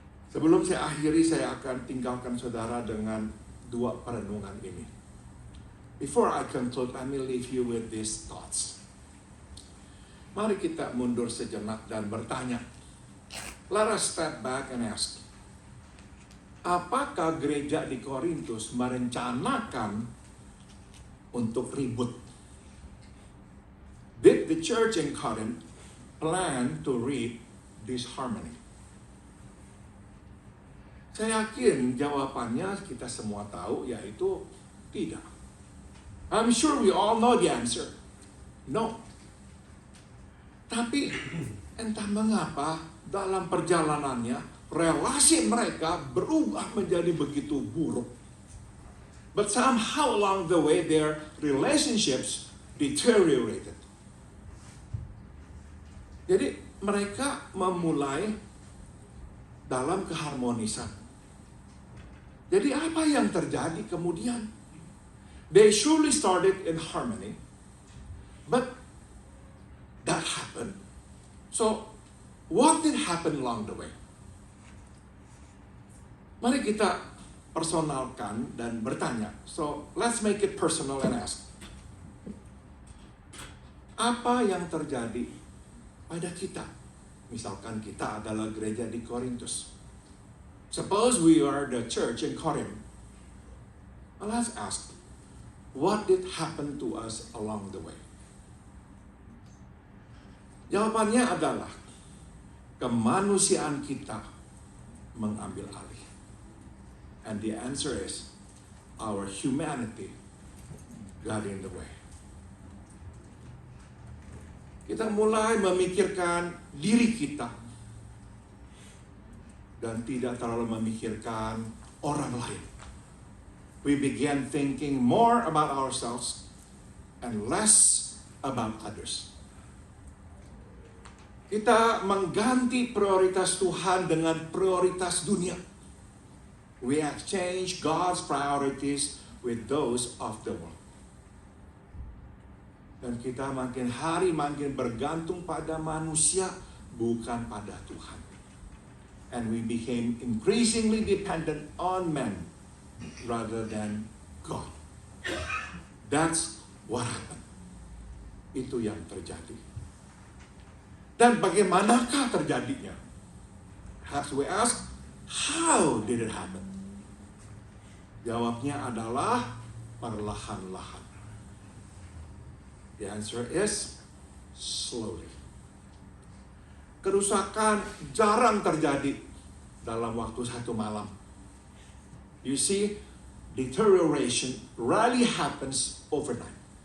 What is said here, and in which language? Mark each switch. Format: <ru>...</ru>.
<id>Sebelum saya akhiri, saya akan tinggalkan saudara dengan dua perenungan ini.</id> <en>Before I conclude, let me leave you with these thoughts.</en> <id>Mari kita mundur sejenak dan bertanya.</id> <en>Let us step back and ask.</en> <id>Apakah gereja di Korintus merencanakan untuk ribut?</id> <en>Did the church in Corinth plan to reap disharmony?</en> <id>Saya yakin jawabannya kita semua tahu, yaitu tidak.</id> <en>I'm sure we all know the answer. No.</en> <id>Tapi entah mengapa dalam perjalanannya relasi mereka berubah menjadi begitu buruk.</id> <en>But somehow along the way their relationships deteriorated.</en> <id>Jadi mereka memulai dalam keharmonisan. Jadi apa yang terjadi kemudian?</id> <en>They surely started in harmony, but that happened. So, what did happen along the way?</en> <id>Mari kita personalkan dan bertanya.</id> <en>So, let's make it personal and ask.</en> <id>Apa yang terjadi pada kita? Misalkan kita adalah gereja di Korintus.</id> <en>Suppose we are the church in Corinth. Well, let's ask, what did happen to us along the way?</en> <id>Jawabannya adalah kemanusiaan kita mengambil alih?</id> <en>And the answer is, our humanity got in the way.</en> <id>Kita mulai memikirkan diri kita dan tidak terlalu memikirkan orang lain.</id> <en>We began thinking more about ourselves and less about others.</en> <id>Kita mengganti prioritas Tuhan dengan prioritas dunia.</id> <en>We exchange God's priorities with those of the world.</en> <id>Dan kita makin hari makin bergantung pada manusia, bukan pada Tuhan.</id> <en>And we became increasingly dependent on men rather than God. That's what happened.</en> <id>Itu yang terjadi. Dan bagaimanakah terjadinya?</id> <en>Perhaps we ask, how did it happen?</en> <id>Jawabnya adalah perlahan-lahan.</id> <en>The answer is slowly.</en> <id>Kerusakan jarang terjadi dalam waktu satu malam.</id> <en>You see, deterioration rarely happens overnight.</en>